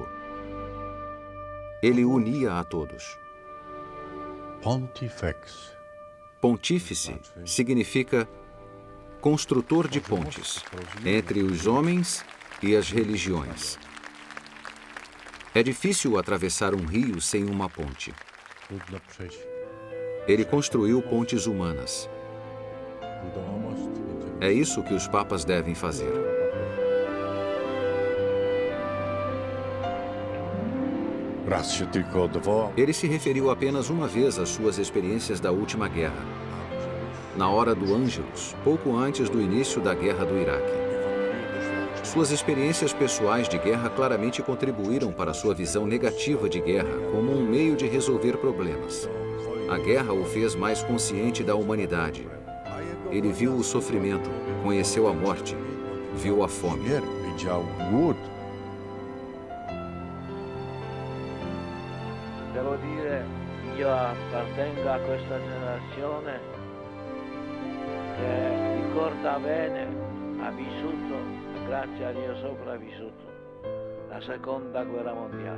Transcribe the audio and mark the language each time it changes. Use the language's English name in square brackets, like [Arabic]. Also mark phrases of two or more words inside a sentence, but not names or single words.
[Portuguese] Ele unia a todos. Pontifex. Pontífice significa construtor de pontes entre os homens e as religiões. É difícil atravessar um rio sem uma ponte. [Polish] Trudno przejść. [Portuguese] Ele construiu pontes humanas. [Polish] Budował most. [Portuguese] É isso que os papas devem fazer. [Polish] Raz się tylko odwołał. [Portuguese] Ele se referiu apenas uma vez às suas experiências da última guerra. Na hora do Ângelus, pouco antes do início da guerra do Iraque. Suas experiências pessoais de guerra claramente contribuíram para sua visão negativa de guerra como um meio de resolver problemas. A guerra o fez mais consciente da humanidade. Ele viu o sofrimento, conheceu a morte, viu a fome. [Polish] Widział głód. [Italian] Devo dire, io appartengo a questa generazione che ricorda bene, ha vissuto, grazie a Dio sopravvissuto, la seconda guerra mondiale.